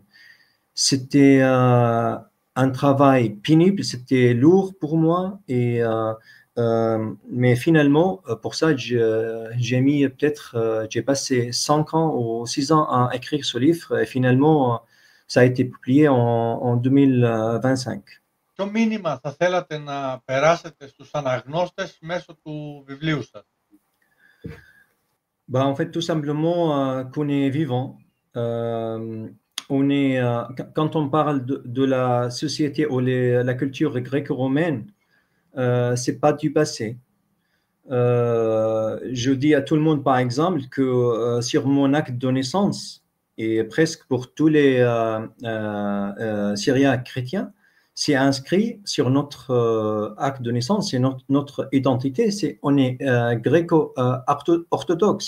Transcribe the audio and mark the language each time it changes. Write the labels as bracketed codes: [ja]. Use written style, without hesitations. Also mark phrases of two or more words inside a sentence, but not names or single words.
[fr] C'était un travail pénible, c'était lourd pour moi, mais finalement, pour ça, j'ai mis peut-être, j'ai passé 5 ans ou 6 ans à écrire ce livre et finalement, ça a été publié en 2025. [el] Ποιο μήνυμα θα θέλατε να περάσετε στους αναγνώστες μέσω του βιβλίου σας? [fr] En fait, tout simplement qu'on est vivant. Quand on parle de la société ou la culture gréco-romaine, c'est pas du passé. Je dis à tout le monde, par exemple, que sur mon acte de naissance, et presque pour tous les Syriens chrétiens, c'est inscrit sur notre acte de naissance, c'est notre identité, on est gréco-orthodoxe.